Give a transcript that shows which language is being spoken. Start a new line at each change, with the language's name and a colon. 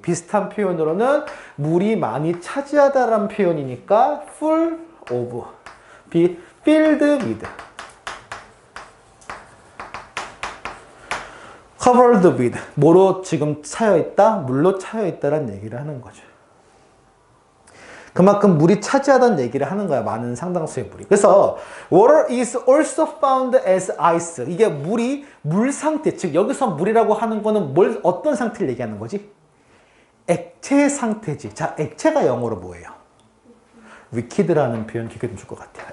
Korean: 비슷한 표현으로는 물이 많이 차지하다라는 표현이니까
English: full of, filled with, covered with.
Korean: 뭐로 지금 차여 있다? 물로 차여 있다라는 얘기를 하는 거죠. 그만큼 물이 차지하다는 얘기를 하는 거야. 많은 상당수의 물이. 그래서
English: water is also found as ice.
Korean: 이게 물이 물 상태, 즉 여기서 물이라고 하는 거는 어떤 상태를 얘기하는 거지? 액체 상태지. 자, 액체가 영어로 뭐예요? liquid라는 표현 기억해 줄 것 같아요.